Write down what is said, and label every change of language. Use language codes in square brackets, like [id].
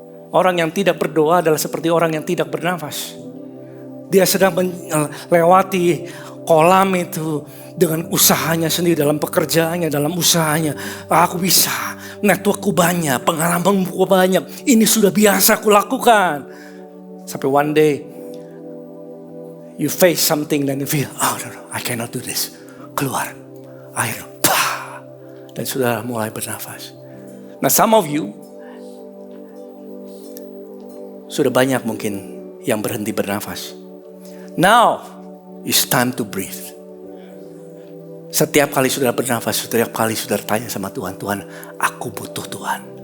[id] Orang yang tidak berdoa adalah seperti orang yang tidak bernafas. Dia sedang melewati kolam itu dengan usahanya sendiri, dalam pekerjaannya, dalam usahanya. Aku bisa, networkku banyak, pengalamanku banyak. Ini sudah biasa aku lakukan. Sampai [en] one day, you face something [id] dan [en] you feel, oh no, I cannot do this. [id] Keluar, air. Dan sudah mulai bernafas. Nah, [en] some of you [id] sudah banyak mungkin yang berhenti bernafas. [en] Now, it's time to breathe. [id] Setiap kali sudah bernafas, setiap kali sudah tanya sama Tuhan, Tuhan, aku butuh Tuhan.